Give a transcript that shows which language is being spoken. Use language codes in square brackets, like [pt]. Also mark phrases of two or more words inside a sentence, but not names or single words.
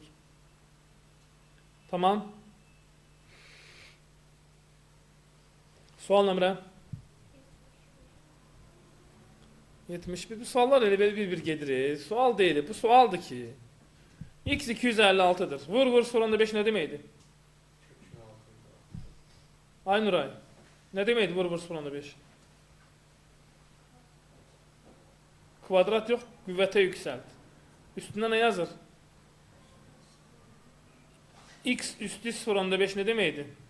[az] Tamam. Sual nömrə? 71. Bu suallar elə bir gedir. Sual deyil. Bu sualdır ki, x 256'dır. Vur soranda 5 ne demeydi? Ay Nuray. Ne demeydi vur soranda 5? [tr] Kvadrat yok, kuvvete yükselt. [az] Üstüne ne yazır? X üstü soranda 5 ne demeydi?